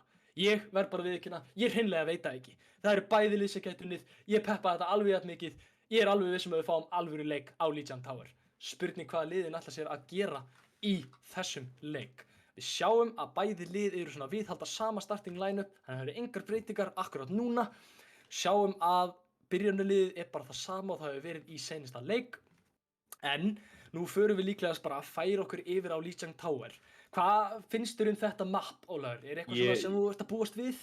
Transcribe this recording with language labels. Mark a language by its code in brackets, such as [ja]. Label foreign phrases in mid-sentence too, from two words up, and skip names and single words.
[is] Ég verð bara viðurkenna, ég hreinlega veit það ekki. Það eru bæði lið sem gætu unnið, ég peppa þetta alveg jafn mikið, ég er alveg viss að við fáum alvöru leik á Lijiang Tower. Spurning hvaða liðin ætla sér að gera í þessum leik. Við sjáum að bæði lið eru svona viðhalda sama [en] starting line-up, [is] þannig að það eru engar breytingar akkurat núna. Sjáum að byrjunarliðið er bara það sama og það hefur verið í seinasta leik. En nú förum við líklegast bara að færa okkur yfir á Lijiang Tower. Hvað finnst þér þetta map, Ólafur? Er eitthvað svona sem þú ert að búast við?